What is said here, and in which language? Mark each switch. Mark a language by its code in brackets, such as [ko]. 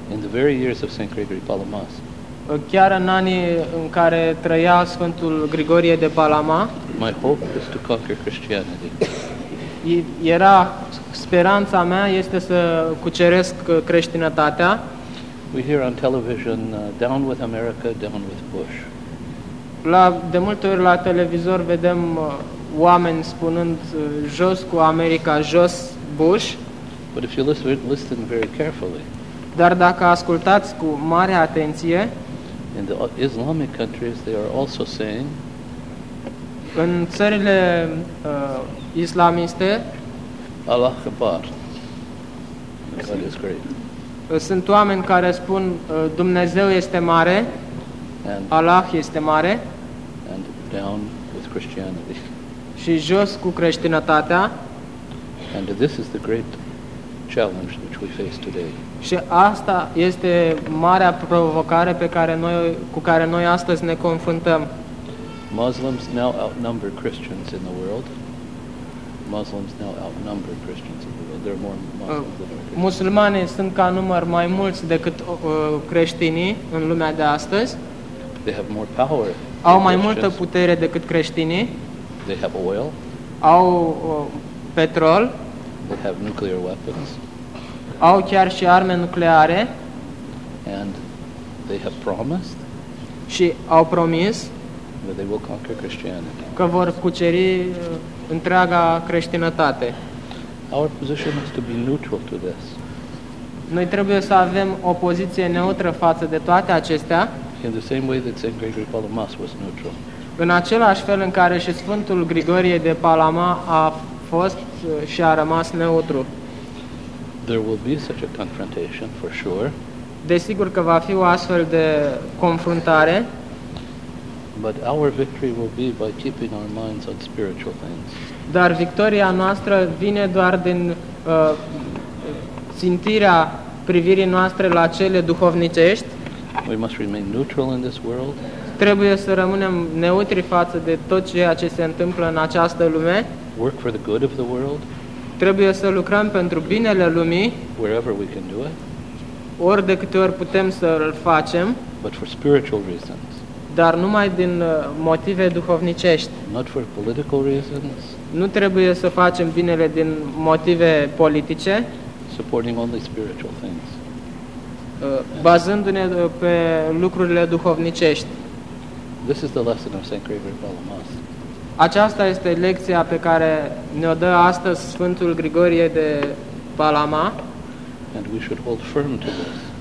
[en] In the very years of Saint Gregory Palamas. [ro] Chiar în anii în care trăia Sfântul Grigorie de Palama. [en] My hope is to conquer Christianity. [ro] Era speranța mea este să cuceresc creștinătatea. [en] We hear on television down with America, down with Bush. [ro] La de multe ori la televizor vedem oameni spunând jos cu America, jos Bush. [en] But if you listen very carefully. [ro] Dar dacă ascultați cu mare atenție. [en] In the Islamic countries they are also saying. [ro] În țările islamiste. [ar] Allah Akbar. [en] God is great. [ro] Sunt oameni care spun Dumnezeu este mare. [en] And [ro] Allah este mare. [en] And down with Christianity. [ro] Și jos cu creștinătatea. [en] And this is the great challenge which we face today. [ro] Și asta este marea provocare pe care noi cu care noi astăzi ne confruntăm. [en] Muslims now outnumber Christians in the world. Muslims now outnumber Christians in the world. There are more Muslims than Christians. [ro] Musulmanii sunt ca număr mai mulți decât creștinii în lumea de astăzi. [en] They have more power. [ro] Au mai multă putere decât creștinii. [en] They have oil. [ro] Au petrol. [en] They have nuclear weapons. [ro] Au chiar și arme nucleare. [en] And they have promised. [ro] Și au promis. [en] That they will conquer Christianity. [ro] Că vor cuceri întreaga creștinătate. [en] Our position is to be neutral to this. [ro] Noi trebuie să avem o poziție neutră față de toate acestea. [en] In the same way that Saint Gregory Palamas was neutral. [ro] În același fel în care și Sfântul Grigorie de Palama a fost și a rămas neutru. [en] There will be such a confrontation for sure. [ro] Desigur că va fi o astfel de confruntare. [en] But our victory will be by keeping our minds on spiritual things. [ro] Dar victoria noastră vine doar din țintirea privirii noastre la cele duhovnicești. [en] We must remain neutral in this world. [ro] Trebuie să rămânem neutri față de tot ceea ce se întâmplă în această lume. [en] Work for the good of the world. [ro] Trebuie să lucrăm pentru binele lumii. [en] Wherever we can do it. [ro] Ori de câte ori putem să îl facem. [en] But for spiritual reasons. [ro] Dar numai din motive duhovnicești. [en] Not for political reasons. [ro] Nu trebuie să facem binele din motive politice. [en] Supporting only spiritual things. [ro] Bazându-ne pe lucrurile duhovnicești. [en] This is the lesson of St. Gregory Palamas. [ro] Aceasta este lecția pe care ne-o dă astăzi Sfântul Grigorie de Palama. [en] And we should hold firm to this.